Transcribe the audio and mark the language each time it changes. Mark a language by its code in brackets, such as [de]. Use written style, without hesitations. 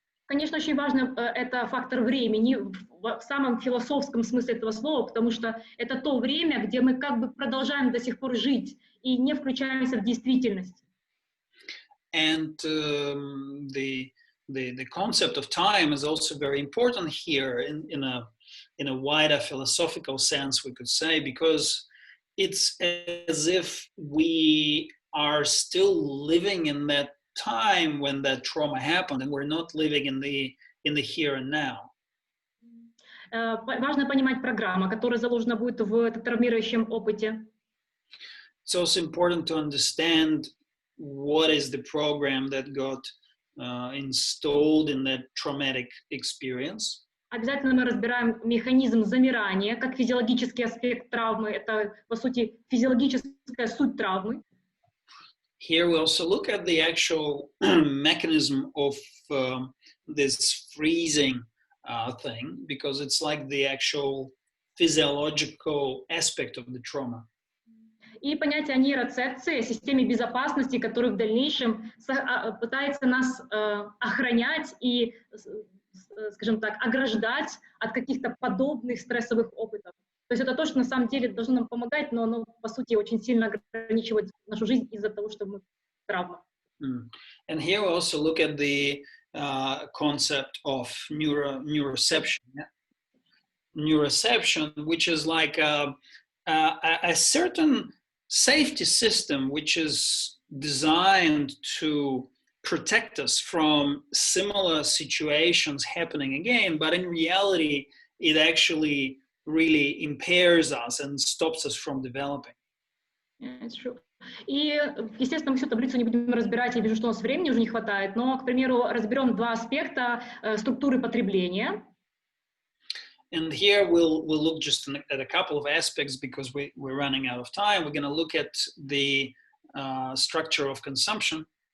[ru] Конечно, очень важно это фактор времени в самом философском смысле этого слова, потому что это то время, где мы как бы продолжаем до сих пор жить и не включаемся в действительность. [en] And the concept of time is also very important here in a wider philosophical sense, we could say, because it's as if we are still living in that time when that trauma happened, and we're not living in the here and now. [ru] Важно понимать программу, которая заложена будет в травмирующем опыте. [en] It's also important to understand what is the program that got installed in that traumatic experience. [ru] Обязательно мы разбираем механизм замирания, как физиологический аспект травмы. Это, по сути, физиологическая суть травмы. [en] Here we also look at the actual mechanism of this freezing thing, because it's like the actual physiological aspect of the trauma. [ru] И понятие нейроцепции, системе безопасности, которая в дальнейшем пытается нас охранять и, скажем так, ограждать от каких-то подобных стрессовых опытов. То есть это то, что на самом деле должно нам помогать, но оно, по сути, очень сильно ограничивает нашу жизнь из-за того, что мы травма. [en] And here we also look at the concept of neuroception. Neuroception, which is like a certain safety system which is designed to protect us from similar situations happening again, but in reality, it actually really impairs us and stops us from developing. It's true. [ru] И, естественно, мы всю таблицу не будем разбирать, я вижу, что у нас времени уже не хватает, но, к примеру, разберем 2 аспекта структуры потребления. [en] And here we'll look just at a couple of aspects because we're running out of time. We're going to look at the structure of consumption.